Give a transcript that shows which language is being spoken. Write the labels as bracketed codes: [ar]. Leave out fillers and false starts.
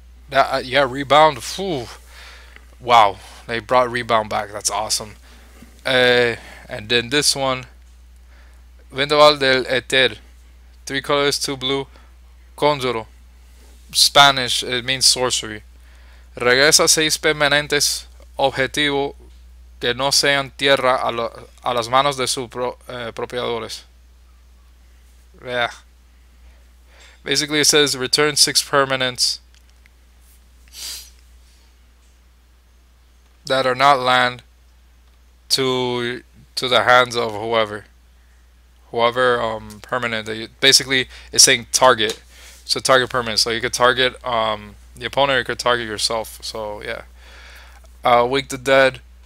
[en] Yeah, rebound. Whew. Wow, they brought rebound back. That's awesome. And then this one, Vendaval del Eter, 3 colors, 2 blue, Conjuro. Spanish, it means sorcery. [es] Regresa 6 permanentes objetivo que no sean tierra a las manos de sus propiedades. [en] Yeah. Basically, it says return 6 permanents that are not land to the hands of whoever permanent that you, basically it's saying target, so target permanent, so you could target the opponent, or you could target yourself. So yeah. Wake the Dead.